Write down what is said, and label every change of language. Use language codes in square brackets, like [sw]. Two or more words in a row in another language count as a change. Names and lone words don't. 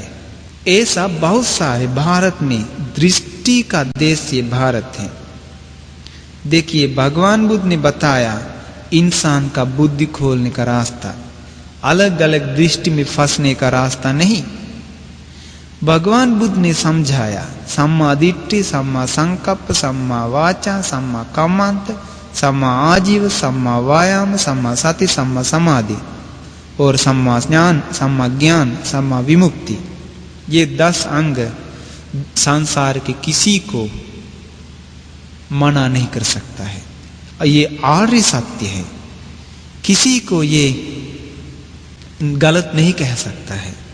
[hi] ऐसा बहुत सारे, भारत में दृष्टि का देश ये भारत है। देखिए भगवान बुद्ध ने बताया इंसान का बुद्धि खोलने का रास्ता, अलग अलग दृष्टि में फंसने का रास्ता नहीं। भगवान बुद्ध ने समझाया [pi] सम्मा दिट्ठि, सम्मा संकल्प, सम्मा वाचा, सम्मा कम्मंत, सम्मा आजीव, सम्मा वायाम, सम्मा सति, सम्मा समाधि और सम्मा ज्ञान, सम्मा ज्ञान, सम्मा विमुक्ति। [hi] ये 10 अंग संसार के किसी को मना नहीं कर सकता है। ये आर्य सत्य है, किसी को ये गलत नहीं कह सकता है।